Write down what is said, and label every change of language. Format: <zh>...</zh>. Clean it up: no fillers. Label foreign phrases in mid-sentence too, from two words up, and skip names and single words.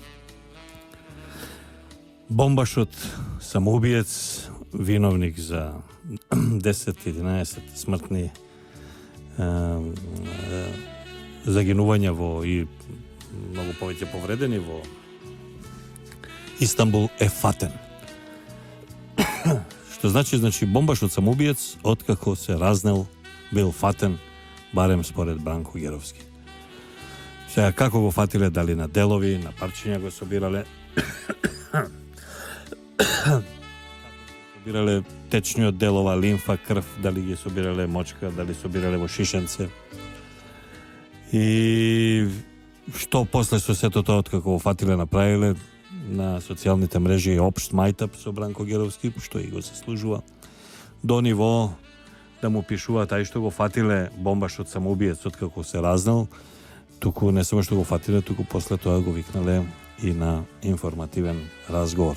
<mk>Бомбашот, самоубијец, виновник за 10-11 смртни загинувања во и многу повеќе повредени во Истанбул фатен. Што значи бомбашот самоубијец откако се разнел бил фатен, барем според Бранко Геровски. Сега како го фатиле, дали на делови, на парчиња го собирале, собирале течни од делова, лимфа, крв, дали ги собирале мочка, дали собирале во шишенце. И што после со сето тоа, откако го фатиле, направиле на социјалните мрежи општ мајтап со Бранко Геровски, што и го заслужува, до ниво да му пишува тај што го фатиле бомбашот самоубиец откако се разнал, туку не само што го фатиле, туку после тоа го викнале и на информативен разговор.</mk>